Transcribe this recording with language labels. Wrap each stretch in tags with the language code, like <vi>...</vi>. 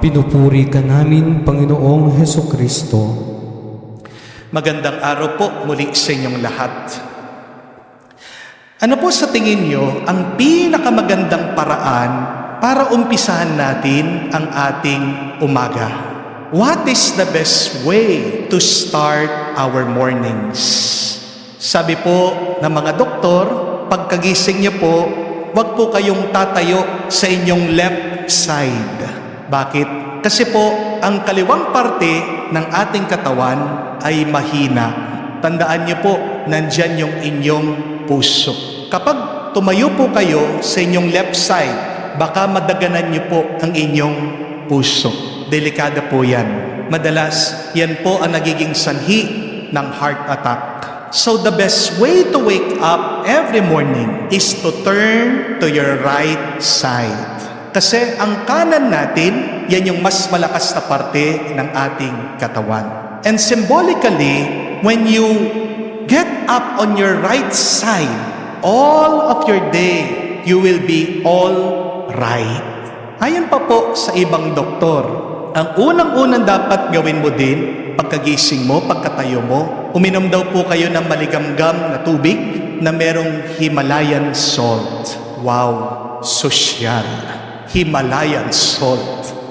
<tl>Pinupuri ka namin, Panginoong Hesukristo. Magandang araw po muli sa inyong lahat. Ano po sa tingin nyo ang pinakamagandang paraan para umpisahan natin ang ating umaga?</tl> <en>What is the best way to start our mornings?</en> <tl>Sabi po ng mga doktor, pagkagising nyo po, huwag po kayong tatayo sa inyong</tl> <en>left side.</en> <tl>Bakit? Kasi po, ang kaliwang parte ng ating katawan ay mahina. Tandaan niyo po, nandyan yung inyong puso. Kapag tumayo po kayo sa inyong</tl> <en>left side,</en> <tl>baka madaganan niyo po ang inyong puso. Delikado po yan. Madalas, yan po ang nagiging sanhi ng heart attack.</tl> <en>So the best way to wake up every morning is to turn to your right side.</en> <tl>Kasi ang kanan natin, yan yung mas malakas na parte ng ating katawan.</tl> <en>And symbolically, when you get up on your right side, all of your day, you will be all right.</en> <tl>Ayon pa po sa ibang doktor, ang unang-unang dapat gawin mo din, pagkagising mo, pagkatayo mo, uminom daw po kayo ng maligamgam na tubig na merong Himalayan salt. Wow, sosyal. Himalayan salt.</tl>